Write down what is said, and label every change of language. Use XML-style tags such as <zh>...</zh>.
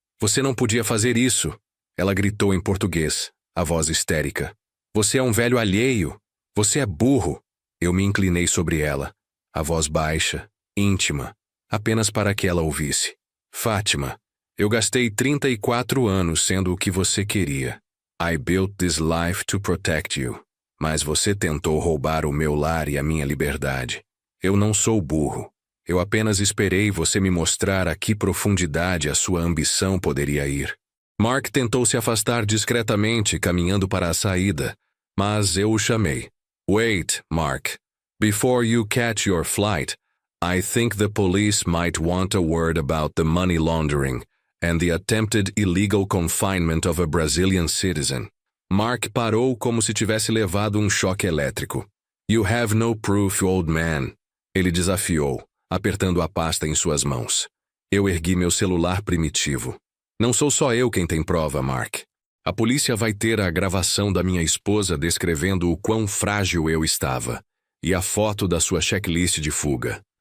<pt>Você não podia fazer isso, ela gritou em português, a voz histérica. Você é um velho alheio. Você é burro. Eu me inclinei sobre ela, a voz baixa, íntima, apenas para que ela ouvisse. Fátima, eu gastei 34 anos sendo o que você queria.</pt> <en>I built this life to protect you.</en> <pt>Mas você tentou roubar o meu lar e a minha liberdade. Eu não sou burro. Eu apenas esperei você me mostrar a que profundidade a sua ambição poderia ir. Mark tentou se afastar discretamente, caminhando para a saída, mas eu o chamei.</pt> <en>Wait, Mark. Before you catch your flight, I think the police might want a word about the money laundering and the attempted illegal confinement of a Brazilian citizen.</en> <pt>Mark parou como se tivesse levado um choque elétrico.</pt> <en>You have no proof, old man.</en> <pt>Ele desafiou, apertando a pasta em suas mãos. Eu ergui meu celular primitivo. Não sou só eu quem tem prova, Mark. A polícia vai ter a gravação da minha esposa descrevendo o quão frágil eu estava, e a foto da sua checklist de fuga.</pt>